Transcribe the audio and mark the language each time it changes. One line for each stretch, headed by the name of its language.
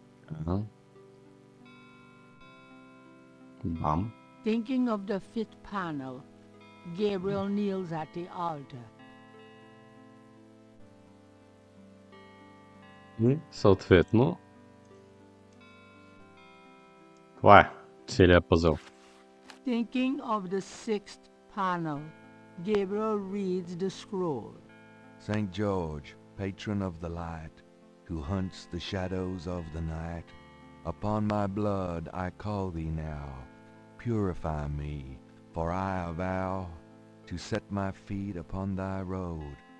Bulgarian: Ага. Бам.
English: Thinking of the fifth panel, Gabriel kneels at the altar.
Bulgarian: И съответно това е целият пъзъл.
English: Thinking of the sixth panel, Gabriel reads the scroll. St. George, patron of the light, who hunts the shadows of the night, upon my blood I call thee now. Purify me, for I avow to set my feet upon thy road.